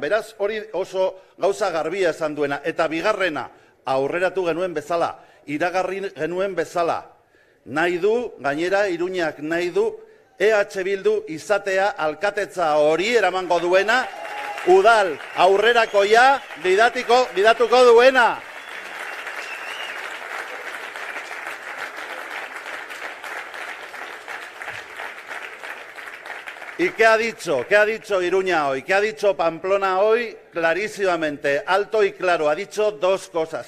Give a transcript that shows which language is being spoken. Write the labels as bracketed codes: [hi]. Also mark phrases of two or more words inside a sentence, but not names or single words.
[eu] Beraz, hori oso gauza garbia esan duena. Eta bigarrena, aurreratu genuen bezala, iragarri genuen bezala, nahi du, gainera Iruñak nahi du, EH Bildu izatea alkatetza hori eramango duena, udal aurrerakoia gidatuko duena. [es] ¿Y qué ha dicho? ¿Qué ha dicho Iruña hoy? ¿Qué ha dicho Pamplona hoy? Clarísimamente, alto y claro, ha dicho dos cosas.